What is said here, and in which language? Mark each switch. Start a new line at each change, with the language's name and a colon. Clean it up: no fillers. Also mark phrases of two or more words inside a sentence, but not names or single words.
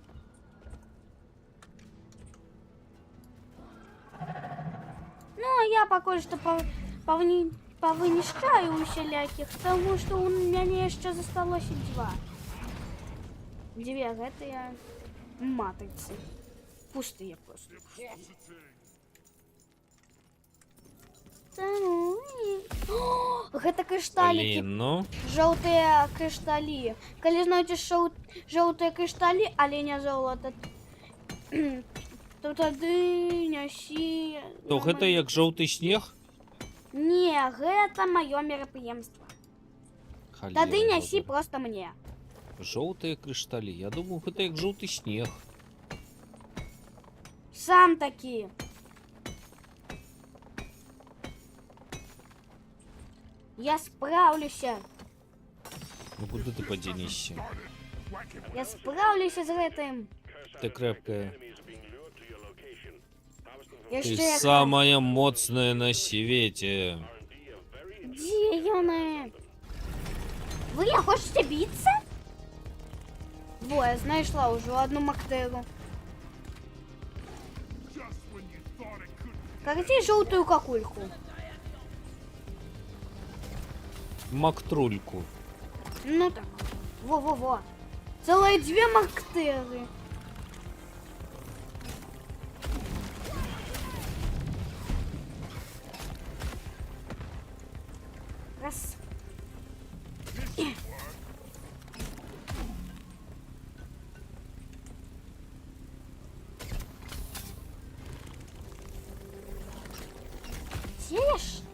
Russian: Ну, а я пока что повынищаю усяляких, потому что у меня еще засталось два.
Belarusian: Две гэтые матрицы.
Russian: Пустые просто. О,
Belarusian: гэта крышталікі.
Russian: Блин, ну.
Belarusian: Жоўтыя крышталі. Калі знойдзеш жоўтыя крышталі, але не золата, то тады нясі... То гэта як жоўты снег? Не, гэта маё мерапрыемства. Тады нясі просто мне. Жоўтыя крышталі. Я думаю, гэта як жоўты снег. Сам такі. Я справлюся. Ну куды ты падзенешся? Я справлюся з гэтым.
Russian: Ты крепкая.
English: Enemies are being lured to your location. Harvest them
Belarusian: Ты Яшчэ як... самая моцная на свете.
English: R&D are very
Belarusian: Дзе яны? Вы хочаце біцца? Во, я знайшла ўжо одну мактэру.
English: Just when you thought it couldn't.
Belarusian: Карці жоўтую какульку. Мактрульку.
Russian: Ну так. Во-во-во. Целые две мактэры.
Belarusian: Раз.
Ukrainian: Сієш?